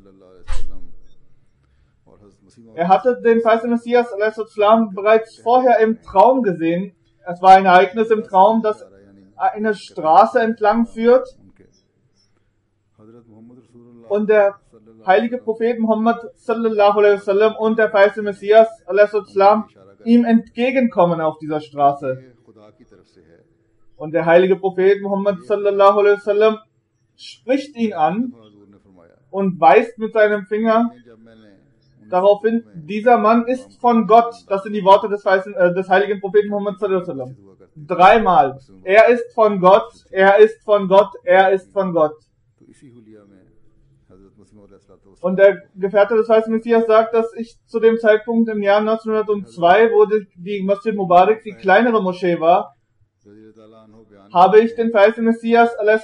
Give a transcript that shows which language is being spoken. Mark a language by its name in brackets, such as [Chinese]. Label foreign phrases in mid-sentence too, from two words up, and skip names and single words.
[German] Er hatte den verheißenen Messias a.s. bereits vorher im Traum gesehen. Es war ein Ereignis im Traum, das eine Straße entlang führt und der heilige Prophet Muhammad [Arabic] صلى الله عليه وسلم [German] und der verheißene Messias a.s. ihm entgegenkommen auf dieser Straße. Und der heilige Prophet Muhammad [Arabic] صلى الله عليه وسلم [German] spricht ihn an und weist mit seinem Finger darauf hin, dieser Mann ist von Gott. Das sind die Worte des heiligen Propheten Muhammad [Arabic] صلى الله عليه وسلم. [German] Dreimal. Er ist von Gott, er ist von Gott, er ist von Gott. Und der Gefährte des verheißenen Messias sagt, dass ich zu dem Zeitpunkt im Jahr 1902, wo die Masjid Mubarak die kleinere Moschee war, habe ich den verheißenen Messias a.s.